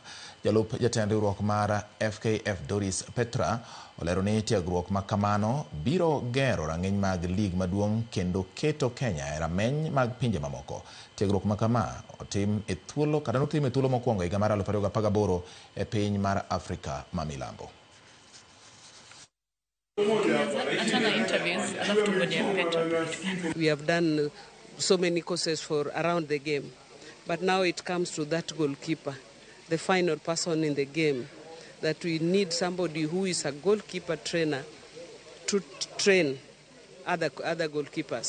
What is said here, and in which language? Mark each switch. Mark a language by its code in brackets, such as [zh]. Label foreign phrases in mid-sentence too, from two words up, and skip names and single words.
[luo] Jalup jatend riwruok mar FKF Doris Petra olero ni tiegruok ma kamano biro gero rang'iny mag lig maduong' kendo keto Kenya e rameny mag pinje mamoko. Tiegruok ma kama notim e thuolo mokwongo higa mar 2018 e piny mar Afrika ma milambo. [en] We have done so many courses for around the game, but now it comes to that goalkeeper, the final person in the game, that we need somebody who is a goalkeeper trainer to train other goalkeepers.